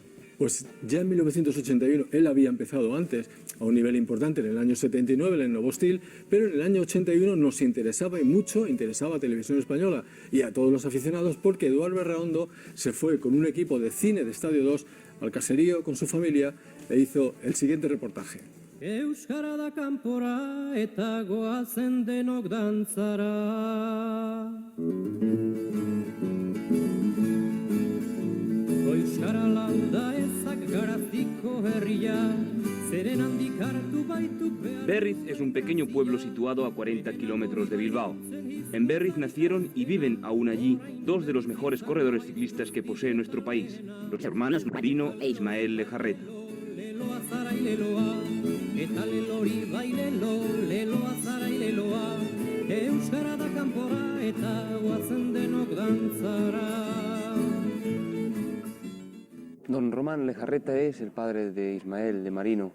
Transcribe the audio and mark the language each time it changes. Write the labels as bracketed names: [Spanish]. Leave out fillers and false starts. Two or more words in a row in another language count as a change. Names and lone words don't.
[Spanish] Pues ya en 1981 él había empezado antes a un nivel importante, en el año 79 en Novostil, pero en el año 81 nos interesaba y mucho, interesaba a Televisión Española y a todos los aficionados porque Eduard Berraondo se fue con un equipo de cine de Estadio 2 al caserío con su familia e hizo el siguiente reportaje. [Basque] Euskara da kanpora eta goazen denok dantzara. Euskara lauda ezak garaziko herria, zeren handik hartu baituk behar. [Spanish] Berriz es un pequeño pueblo situado a 40 kilómetros de Bilbao. En Berriz nacieron y viven aún allí dos de los mejores corredores ciclistas que posee nuestro país, los hermanos Marino e Ismael Lejarreta. Don Román Lejarreta es el padre de Ismael, de Marino.